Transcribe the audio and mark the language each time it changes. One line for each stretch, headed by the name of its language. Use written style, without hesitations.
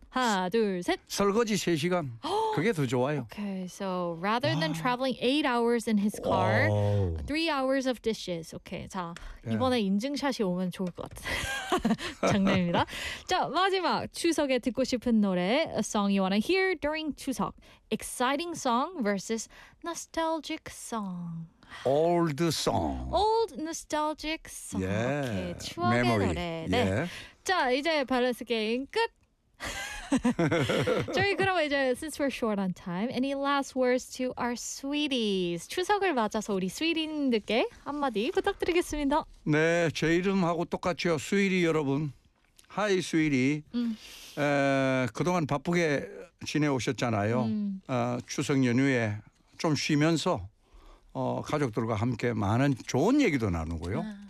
Korean: 하나, 둘, 셋. 설거지 3시간. 그게 더 좋아요.
English: Okay, so rather than traveling 8 hours in his car, 3 hours of dishes.
Korean: Okay, 자, 이번에 인증샷이 오면 좋을 것 같아요. 장난입니다. 자, 마지막 추석에 듣고 싶은 노래.
English: A song you want to hear during 추석. Exciting song versus nostalgic song. Old song. Old nostalgic song. Yeah.
Korean: Okay. 추억의
English: Memory.
Korean: 노래. 네. Yeah. 자, 이제 밸런스 게임 끝. 저희 그럼 이제
English: since we're short on time, any last words to our sweeties?
Korean: 추석을 맞아서 우리 스위디님들께 한마디 부탁드리겠습니다. 네, 제 이름하고 똑같죠. 스위디 여러분.
English: Hi, sweetie.
Korean: 그동안 바쁘게 지내오셨잖아요. 추석 연휴에 좀 쉬면서 가족들과 함께 많은 좋은 얘기도 나누고요.